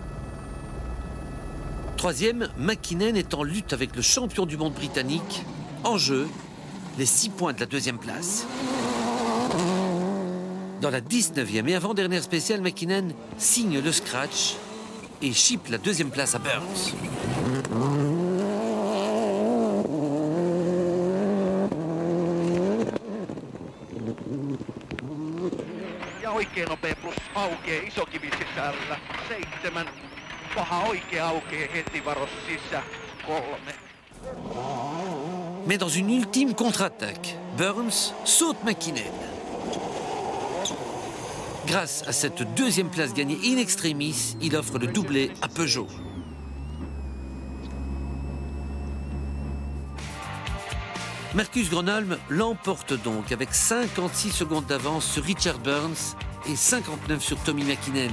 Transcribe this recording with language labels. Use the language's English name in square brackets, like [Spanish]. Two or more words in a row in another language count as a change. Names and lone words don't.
[French] Troisième, McKinnon est en lutte avec le champion du monde britannique. En jeu, les 6 points de la deuxième place. Dans la 19e et avant-dernière spéciale, McKinnon signe le scratch et chipe la deuxième place à Burns. [Finnish] Ja oikein nopea plus aukeaa iso kivi sisällä. 7. Paha oikea aukeaa heti varos sisä. 3. [French] Mais dans une ultime contre-attaque, Burns saute McKinnon. Grâce à cette deuxième place gagnée in extremis, il offre le doublé à Peugeot. Marcus Gronholm l'emporte donc avec 56 secondes d'avance sur Richard Burns et 59 sur Tommy McKinnon.